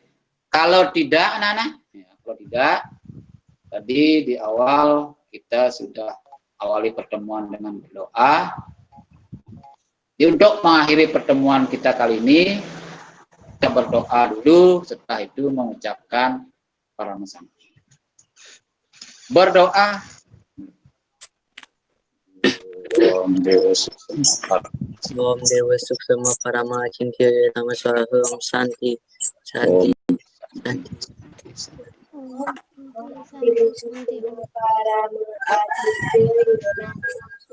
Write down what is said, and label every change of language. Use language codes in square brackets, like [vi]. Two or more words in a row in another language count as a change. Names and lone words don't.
[id] Kalau tidak, anak-anak, ya, kalau tidak, tadi di awal kita sudah awali pertemuan dengan berdoa. Untuk mengakhiri pertemuan kita kali ini, kita berdoa dulu, setelah itu mengucapkan Paramasam. Berdoa. [sa] Om Dewa Suksema Parama Cintya Nama Swaham Santi Santi Santi.